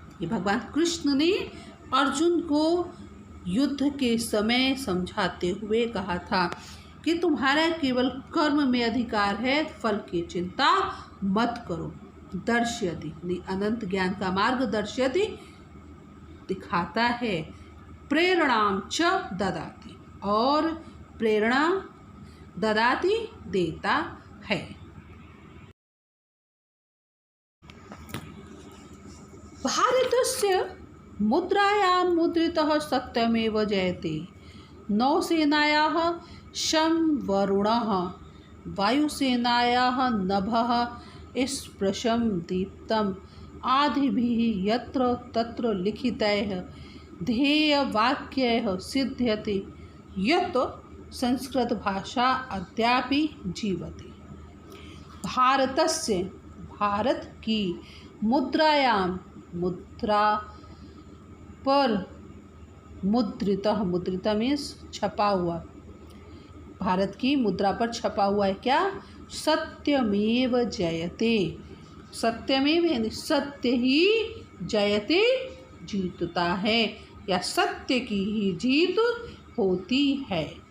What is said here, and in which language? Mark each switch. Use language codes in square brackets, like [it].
[hi] ये भगवान कृष्ण ने अर्जुन को युद्ध के समय समझाते हुए कहा था कि तुम्हारा केवल कर्म में अधिकार है, फल की चिंता मत करो। दर्शयति, अनंत ज्ञान का मार्ग दर्शयति, दिखाता है। प्रेरणाम च ददाति, और प्रेरणा ददाति, देता है। [sa] भारतस्य मुद्रायां मुद्रितः सत्यमेव जयते। नौसेनायाः शं वरुणः, वायुसेनायाः नभः, स्पृशं दीप्तम् आदिभिः यत्र तत्र लिखितैः ध्येयवाक्यैः सिद्ध्यति यत् संस्कृतभाषा अद्यापि जीवति। [hi] भारतस्य भारत की मुद्रायां मुद्रा पर मुद्रित मीन्स छपा हुआ, भारत की मुद्रा पर छपा हुआ है क्या? सत्यमेव जयते। सत्यमेव यानी सत्य ही जयते जीतता है या सत्य की ही जीत होती है।